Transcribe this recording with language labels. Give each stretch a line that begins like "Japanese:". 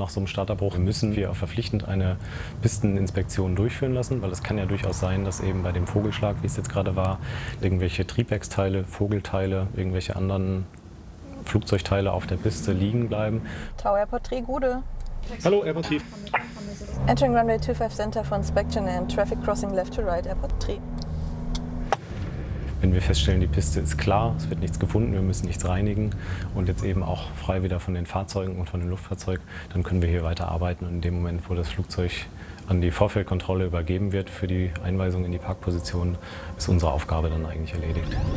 German: Nach so einem Startabbruch müssen wir verpflichtend eine Pisteninspektion durchführen lassen, weil es kann ja durchaus sein, dass eben bei dem Vogelschlag, wie es jetzt gerade war, irgendwelche Triebwerksteile, Vogelteile, irgendwelche anderen Flugzeugteile auf der Piste liegen bleiben. Tower Airport 3, Gude. Hallo, Airport 3.
English: Entering runway 25 center for inspection and traffic crossing left to right, Airport 3.
German: Wenn wir feststellen, die Piste ist klar, es wird nichts gefunden, wir müssen nichts reinigen und jetzt eben auch frei wieder von den Fahrzeugen und von dem Luftfahrzeug, dann können wir hier weiter arbeiten und in dem Moment, wo das Flugzeug an die Vorfeldkontrolle übergeben wird für die Einweisung in die Parkposition, ist unsere Aufgabe dann eigentlich erledigt.